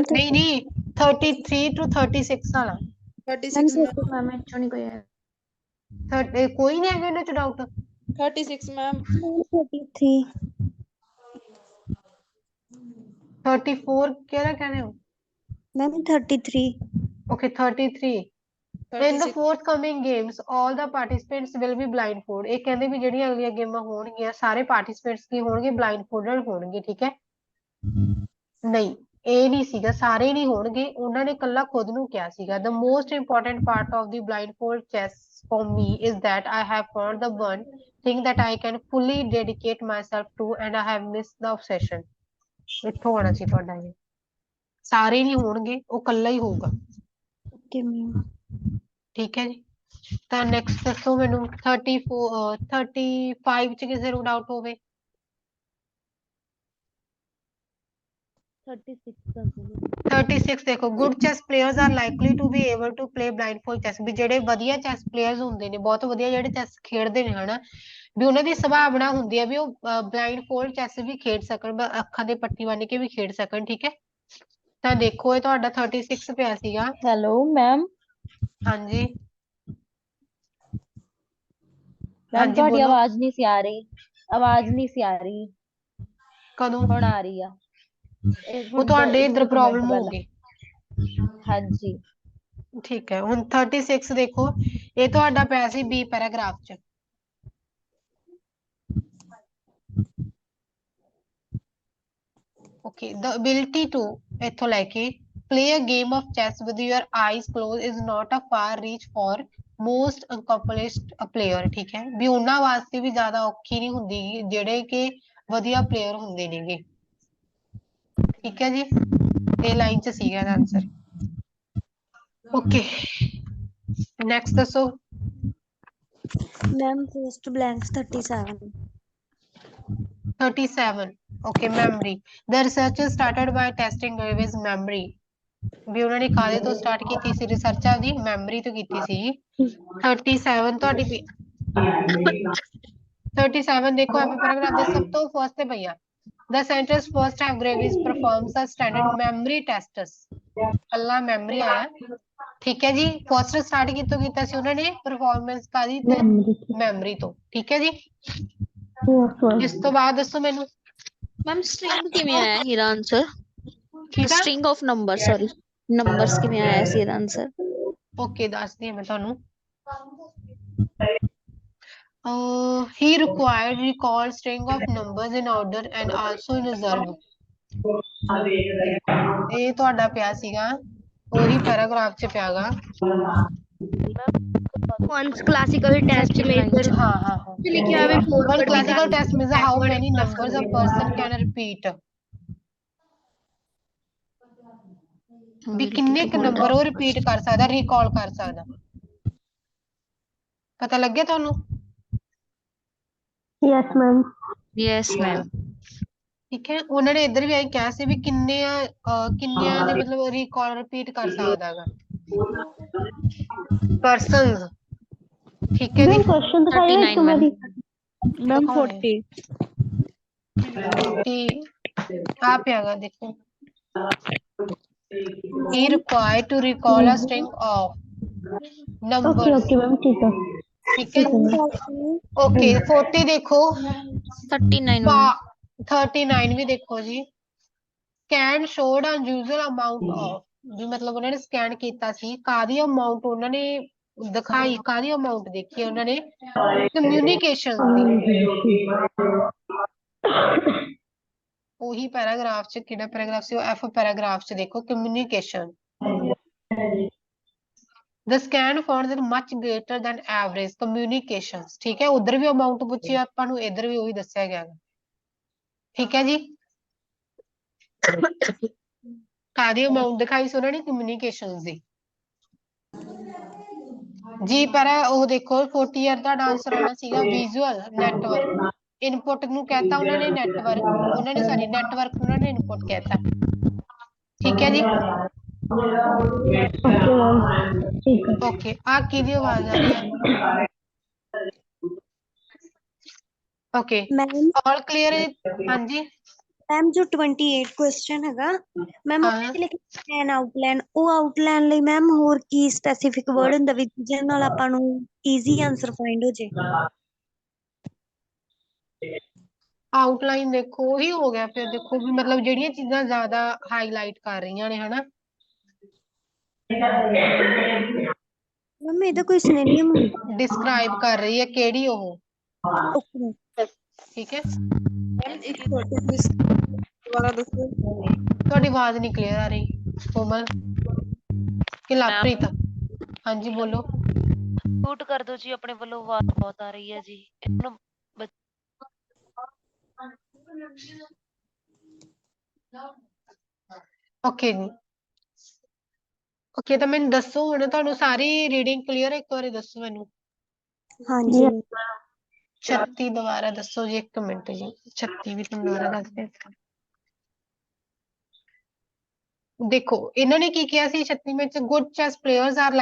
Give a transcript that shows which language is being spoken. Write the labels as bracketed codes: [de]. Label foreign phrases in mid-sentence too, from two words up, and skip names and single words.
[pa] ਨਹੀਂ ਨਹੀਂ 33 to 36 ਵਾਲਾ 36 ਮੈਮ ਇੱਥੋਂ ਨਹੀਂ ਕੋਈ ਹੈ ਕੋਈ ਨਹੀਂ ਹੈਗਾ ਇਹਨਾਂ ਚ ਡਾਊਟ 36 ਮੈਮ 33 34 ਕਿਹੜਾ ਕਹਿੰਦੇ ਹੋ ਮੈਮ 33 [en] okay 33 in the forthcoming games all the participants will be blindfold [pa] ਇਹ ਕਹਿੰਦੇ ਵੀ ਜਿਹੜੀਆਂ ਅਗਲੀਆਂ ਗੇਮਾਂ ਹੋਣਗੀਆਂ ਸਾਰੇ ਪਾਰਟਿਸਿਪੇਟਸ ਕੀ ਹੋਣਗੇ blindfolded ਹੋਣਗੇ ਠੀਕ ਹੈ ਨਹੀਂ ਇਹ ਨਹੀਂ ਸੀਗਾ ਸਾਰੇ ਨਹੀਂ ਹੋਣਗੇ ਉਹਨਾਂ ਨੇ ਕੱਲਾ ਖੁਦ ਨੂੰ ਕਿਹਾ ਸੀਗਾ [en] the most important part of the blindfold chess for me is that I have found the one thing that I can fully dedicate myself to and I have missed the obsession [pa] ਇੱਥੋਂ ਆਉਣਾ ਸੀ ਤੁਹਾਡਾ ਇਹ ਸਾਰੇ ਨਹੀਂ ਹੋਣਗੇ ਉਹ ਕੱਲਾ ਹੀ ਹੋਊਗਾ ਓਕੇ ਮੈਮ ਠੀਕ ਹੈ ਜੀ ਤਾਂ ਨੈਕਸਟ ਦੱਸੋ ਮੈਨੂੰ 35 ਚ ਕਿਸੇ ਨੂੰ ਡਾਊਟ ਹੋਵੇ 36 ਦੇਖੋ [en] good chess players are likely to be able to play blindfold chess [pa] ਵੀ ਜਿਹੜੇ ਵਧੀਆ [en] chess players [pa] ਹੁੰਦੇ ਨੇ ਬਹੁਤ ਵਧੀਆ ਜਿਹੜੇ chess ਖੇਡਦੇ ਨੇ ਹਨਾ ਵੀ ਉਹਨਾਂ ਦੀ ਸੰਭਾਵਨਾ ਹੁੰਦੀ ਹੈ ਵੀ ਉਹ [en] blindfold chess [pa] ਵੀ ਖੇਡ ਸਕਣ ਅੱਖਾਂ ਦੇ ਪੱਟੀ ਬੰਨ ਕੇ ਵੀ ਖੇਡ ਸਕਣ ਠੀਕ ਹੈ ਤਾਂ ਦੇਖੋ ਇਹ ਤੁਹਾਡਾ 36 ਪਿਆ ਸੀਗਾ ਹੈਲੋ ਮੈਮ ਹਾਂਜੀ ਮੈਮ ਤੁਹਾਡੀ ਆਵਾਜ਼ ਨਹੀਂ ਸੀ ਆ ਰਹੀ ਆਵਾਜ਼ ਨਹੀਂ ਸੀ ਆ ਰਹੀ ਕਦੋਂ ਹੁਣ ਆ ਰਹੀ ਆ ਉਹ ਤੁਹਾਡੇ ਇਧਰ ਪ੍ਰੋਬਲਮ ਹੋ ਗਈ ਹਾਂਜੀ ਠੀਕ ਹੈ ਹੁਣ 36 ਦੇਖੋ ਇਹ ਤੁਹਾਡਾ ਪਿਆ ਸੀ ਬੀ ਪੈਰਾਗ੍ਰਾਫ ਚ [en] okay the ability to [pa] ਇੱਥੋਂ ਲੈ ਕੇ [en] play a game of chess with your eyes closed is not a far reach for most accomplished player [pa] ਠੀਕ ਹੈ ਵੀ ਉਹਨਾਂ ਵਾਸਤੇ ਵੀ ਜ਼ਿਆਦਾ ਔਖੀ ਨਹੀਂ ਹੁੰਦੀ ਜਿਹੜੇ ਕਿ ਵਧੀਆ ਪਲੇਅਰ ਹੁੰਦੇ ਨੇਗੇ ਠੀਕ ਹੈ ਜੀ ਇਹ ਲਾਈਨ ਚ ਸੀਗਾ ਇਹਦਾ ਆਨਸਰ ਓਕੇ ਨੈਕਸਟ ਦੱਸੋ [en] ma'am first blanks [pa] 37 [en] okay memory the researchers started by testing Gavi's memory [pa] ਵੀ ਉਹਨਾਂ ਨੇ ਕਾਹਦੇ ਤੋਂ ਸਟਾਰਟ ਕੀਤੀ ਸੀ ਰਿਸਰਚ ਆਪਦੀ ਮੈਮਰੀ ਤੋਂ ਕੀਤੀ ਸੀ 37 ਤੁਹਾਡੀ 37 ਦੇਖੋ ਐਪੀ ਪੈਰਾਗ੍ਰਾਫ ਦੇ ਸਭ ਤੋਂ ਫਸਟ ਤੇ ਪਈਆ [en] the centers first have Gravis performs a standard memory tests [pa] ਅੱਲਾ ਮੈਮਰੀ ਆਇਆ ਠੀਕ ਹੈ ਜੀ ਫਸਟ ਸਟਾਰਟ ਕਿਤੋਂ ਕੀਤਾ ਸੀ ਉਹਨਾਂ ਨੇ ਪਰਫਾਰਮੈਂਸ ਕਾਦੀ ਤੋਂ ਮੈਮਰੀ ਤੋਂ ਠੀਕ ਹੈ ਜੀ ਇਸ ਤੋਂ ਬਾਅਦ ਦੱਸੋ ਮੈਨੂੰ ਮੈਮ ਸਟ੍ਰਿੰਗ ਕਿਵੇਂ ਆਇਆ ਇਹਦਾ ਆਨਸਰ ਕਿਹਦਾ [en] string of number sorry numbers [pa] ਕਿਵੇਂ ਆਇਆ ਸੀ ਇਹਦਾ ਆਨਸਰ ਓਕੇ ਦੱਸਦੀ ਹਾਂ ਮੈਂ ਤੁਹਾਨੂੰ [en] he required recall string of numbers in order and also in reserve [pa] ਇਹ ਤੁਹਾਡਾ ਪਿਆ ਸੀਗਾ ਉਹੀ ਪੈਰਾਗ੍ਰਾਫ ਚ ਪਿਆਗਾ [en] once classical test measure [pa] ਹਾਂ ਹਾਂ ਲਿਖਿਆ ਹੋਇਆ [en] one classical test measure how many numbers a person can repeat [pa] ਵੀ ਕਿੰਨੇ ਕ ਨੰਬਰ ਉਹ ਰਿਪੀਟ ਕਰ ਸਕਦਾ ਰੀਕਾਲ ਕਰ ਸਕਦਾ ਪਤਾ ਲੱਗਿਆ ਤੁਹਾਨੂੰ ਯੈਸ ਮੈਮ ਠੀਕ ਹੈ ਉਹਨਾਂ ਨੇ ਇੱਧਰ ਵੀ ਆਈ ਕਿਹਾ ਸੀ ਵੀ ਕਿੰਨਿਆਂ ਦੇ ਮਤਲਬ [en] recall repeat [pa] ਕਰ ਸਕਦਾ ਹੈਗਾ ਪਰਸਨਸ ਠੀਕ ਹੈ ਜੀ ਕੁਐਸਚਨ ਦਿਖਾਈਏ ਇੱਕ ਵਾਰੀ ਮੈਮ 40 [en] ਆ ਪਿਆਗਾ ਦੇਖੋ he required to recall a string of numbers [pa] ਓਕੇ ਮੈਮ ਠੀਕ ਹੈ [hi] ठीक है ओके 40 देखो 39 39 भी देखो जी [en] scan showed unusual amount of [pa] ਵੀ ਮਤਲਬ ਉਹਨਾਂ ਨੇ ਸਕੈਨ ਕੀਤਾ ਸੀ ਕਾਦੀ ਅਮਾਉਂਟ ਉਹਨਾਂ ਨੇ ਦਿਖਾਈ ਕਾਦੀ ਅਮਾਉਂਟ ਦੇਖੀ ਉਹਨਾਂ ਨੇ ਕਮਿਊਨੀਕੇਸ਼ਨ ਦੀ ਉਹੀ ਪੈਰਾਗ੍ਰਾਫ ਚ ਕਿਹੜਾ ਪੈਰਾਗ੍ਰਾਫ ਸੀ ਉਹ ਐਫ ਪੈਰਾਗ੍ਰਾਫ ਚ ਦੇਖੋ ਕਮਿਊਨੀਕੇਸ਼ਨ [en] The scan found that much greater than average communications [pa] ਠੀਕ ਹੈ ਉਧਰ ਵੀ ਅਮਾਉਂਟ ਪੁੱਛੀ ਆਪਾਂ ਨੂੰ ਇਧਰ ਵੀ ਉਹੀ ਦੱਸਿਆ ਗਿਆ ਠੀਕ ਹੈ ਜੀ ਕਾਦੀ ਅਮਾਉਂਟ ਦਿਖਾਈ ਸੀ ਉਹਨਾਂ ਨੇ ਕਮਿਊਨੀਕੇਸ਼ਨਸ ਦੀ ਜੀ ਪਰ ਉਹ ਦੇਖੋ 40 ਇਅਰ ਦਾ ਆਨਸਰ ਆਉਣਾ ਸੀਗਾ [en] visual network input [pa] ਨੂੰ ਕਹਿਤਾ ਉਹਨਾਂ ਨੇ ਨੈਟਵਰਕ ਉਹਨਾਂ ਨੇ ਸੌਰੀ ਨੈਟਵਰਕ ਨੂੰ ਉਹਨਾਂ ਨੇ ਇਨਪੁਟ ਕਹਿਤਾ ਠੀਕ ਹੈ ਜੀ ਓਕੇ ਆ ਕਿਹਦੀ ਆਵਾਜ਼ ਆ ਰਹੀ ਹੈ ਓਕੇ [en] all clear [pa] ਹੈ ਹਾਂਜੀ [hi] मैम जो 28 क्वेश्चन हैगा मैम [pa] ਉਹਦੇ ਲਈ [en] scan outline [pa] ਉਹ ਆਊਟਲਾਈਨ ਲਈ ਮੈਮ ਹੋਰ ਕੀ [en] specific word [pa] ਹੁੰਦਾ ਵੀ ਜਿਹਦੇ ਨਾਲ ਆਪਾਂ ਨੂੰ [en] easy answer find [pa] ਹੋ ਜੇ ਆਊਟਲਾਈਨ ਦੇਖੋ ਉਹੀ ਹੋ ਗਿਆ ਫਿਰ ਦੇਖੋ ਵੀ ਮਤਲਬ ਜਿਹੜੀਆਂ ਚੀਜ਼ਾਂ ਜ਼ਿਆਦਾ ਹਾਈਲਾਈਟ ਕਰ ਰਹੀਆਂ ਨੇ ਹਨਾ ਮੈਮ ਇਹਦਾ ਕੋਈ ਸਿਨੋਨਿਮ ਡਿਸਕ੍ਰਾਈਬ ਕਰ ਰਹੀ ਹੈ ਕਿਹੜੀ ਉਹ ਠੀਕ ਹੈ ਤੁਹਾਡੀ ਆਵਾਜ਼ ਨਹੀਂ ਕਲੀਅਰ ਆ ਰਹੀ ਕੋਮਲ ਕਿ ਲਾਪ੍ਰੀਤ ਹਾਂਜੀ ਬੋਲੋ [hi] म्यूट कर दो जी अपने वालों आवाज बहुत आ रही है जी [pa] ਓਕੇ ਜੀ ਓਕੇ ਤਾਂ ਮੈਨੂੰ ਦੱਸੋ ਹੁਣ ਤੁਹਾਨੂੰ ਸਾਰੀ ਰੀਡਿੰਗ ਕਲੀਅਰ ਹੈ ਇੱਕ ਵਾਰੀ ਦੱਸੋ ਮੈਨੂੰ ਹਾਂਜੀ 36 ਦੁਬਾਰਾ ਦੱਸੋ ਜੀ 1 ਮਿੰਟ ਜੀ 36 ਵੀ ਤੁਹਾਨੂੰ ਦੁਬਾਰਾ ਦੱਸਦੇ ਦੇਖੋ ਇਹਨਾਂ ਨੇ ਕੀ ਕਿਹਾ ਸੀ 36 ਵਿੱਚ [en] good chess players are